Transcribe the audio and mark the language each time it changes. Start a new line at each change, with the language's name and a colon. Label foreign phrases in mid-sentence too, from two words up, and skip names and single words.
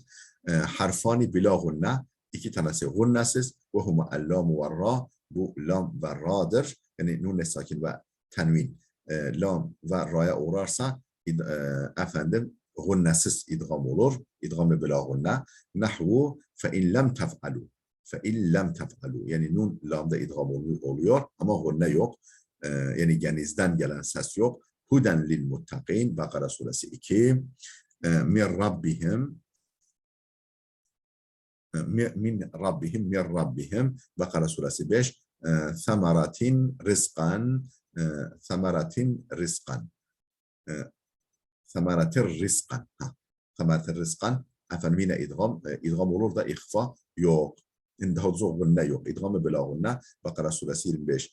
Arabic: حرفان بلا غنة.
Turkish: İki tanesi gunnasiz.
Arabic: وهما اللام والراء.
Turkish: Bu lam ve ra'dır. Yani nun sakin ve tenvin. Lam ve ra'ya uğrarsa efendim gunnasiz idgam olur.
Arabic: إدغام بلا غنة. نحو فإن لم تفعلوا. فَاِنْ لَمْ تَفْعَلُوا.
Turkish: Yani nun lamda idgam oluyor ama gunne yok. Yani genizden gelen ses yok.
Arabic: هدى للمتقين.
Turkish: Bakara suresi
Arabic: 2. من ربهم. من ربهم.
Turkish: Bakara suresi 5.
Arabic: ثمرة رزقا. ثمرة رزقا. ثمرة رزقا. ثمرة رزقا.
Turkish: Efendim yine idgam olur da ihfa yok. İnde huzur gunne yok. İdgamı
Arabic: بلا غنة.
Turkish: Bakara suresi 25.